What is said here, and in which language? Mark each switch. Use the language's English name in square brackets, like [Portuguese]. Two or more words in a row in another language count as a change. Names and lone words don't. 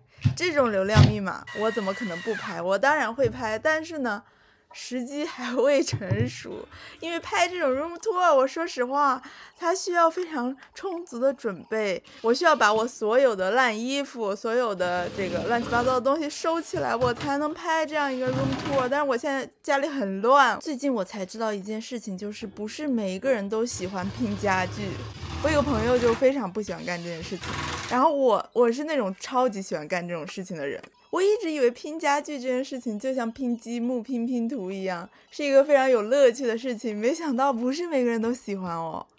[Chinese] 這種流量密碼我怎麼可能不拍？我當然會拍，但是呢，時機還未成熟。因為拍這種 [English] room tour， [Chinese] 我說實話，它需要非常充足的準備。我需要把我所有的爛衣服、所有的這個亂七八糟的東西收起來，我才能拍這樣一個 [English] room tour。 [Chinese] 但是我現在家裡很亂。最近我才知道一件事情，就是不是每一個人都喜歡拼家具。我有個朋友就非常不喜歡幹這件事情，然後我是那種超級喜歡幹這種事情的人。我一直以為拼家具這件事情就像拼積木、拼拼圖一樣，是一個非常有樂趣的事情，沒想到不是每個人都喜歡哦。